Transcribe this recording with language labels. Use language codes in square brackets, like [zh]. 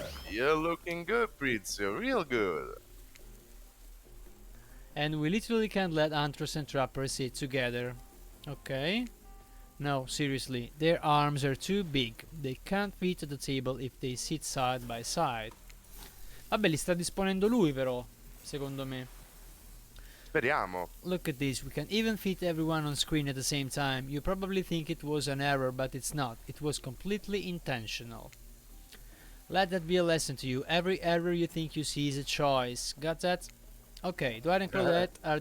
[en] You're looking good, Prizio, real good. And we literally can't let Huntress and Trapper sit together. Okay. No, seriously, their arms are too big. They can't fit at the table if they sit side by side. [it] Vabbè, li sta disponendo lui però, secondo me. Speriamo. [en] Look at this, we can even fit everyone on screen at the same time. You probably think it was an error, but it's not. It was completely intentional. Let that be a lesson to you. Every error you think you see is a choice. Got that? Ok, Dwyer and Claudette are